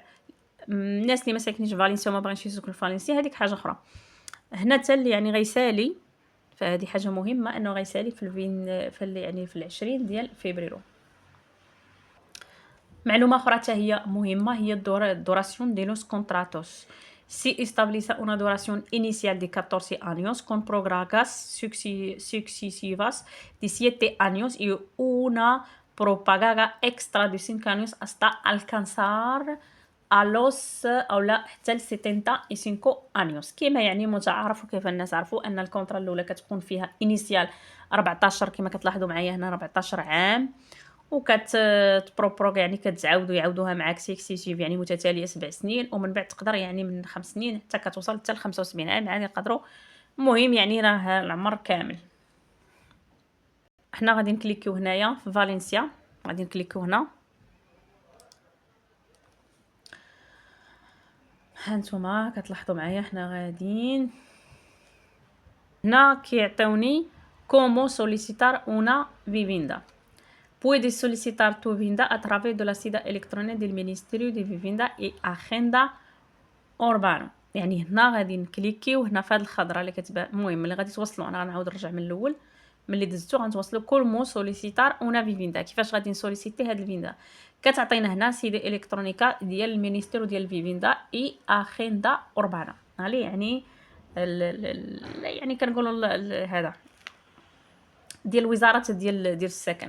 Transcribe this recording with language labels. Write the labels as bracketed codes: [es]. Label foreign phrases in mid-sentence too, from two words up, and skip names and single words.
[ar] الناس اللي ما ساكنينش في فالنسيا وما باغينش يسكنوا في فالنسيا هذيك حاجه اخرى. هنا حتى اللي يعني غيسالي، فهذه حاجه مهمه انه غيسالي في الفين يعني في 20 ديال فبراير. معلومة أخرى حتى هي مهمة، هي [es] duración de los contratos. Si establece una duración inicial de 14 años con prórrogas sucesivas de 7 años y una prórroga extra de 5 años hasta alcanzar a los [ar] أو لا حتى ل [es] 75 años. [ar] كما يعني متعارف وكيف الناس عرفوا أن الكونترا الأولى كتكون فيها initial 14 كما كتلاحظوا معايا هنا 14 عام، تبروبروغ يعني كتعاودو يعاودوها معاك سيكسيسيف يعني متتاليه 7 سنين، ومن بعد تقدر يعني من 5 سنين حتى كتوصل حتى ل 75 عام عادي يقدروا. المهم يعني راه العمر كامل. حنا غادي نكليكيو هنايا في فالنسيا، غادي نكليكيو هنا، هانتوما كتلاحظوا معايا حنا غاديين هنا كيعطيوني [es] cómo solicitar una vivienda. Puedes solicitar tu vivienda a través de la sede electrónica del Ministerio de Vivienda y Agenda Urbana. [ar] يعني هنا غادي نكليكيو هنا في هاد الخضره اللي كتبان. المهم ملي غادي توصلوا، انا غنعاود نرجع من الاول ملي دزتو، غنتوصلوا [es] cómo solicitar una vivienda. [ar] كيفاش غادي نسوليسيتي هاد الفيندا؟ كتعطينا هنا [es] sede electrónica [ar] ديال المينيستيرو ديال الفيفيندا [es] y Agenda Urbana, [ar] علي يعني يعني كنقولوا هذا ديال وزاره ديال السكن.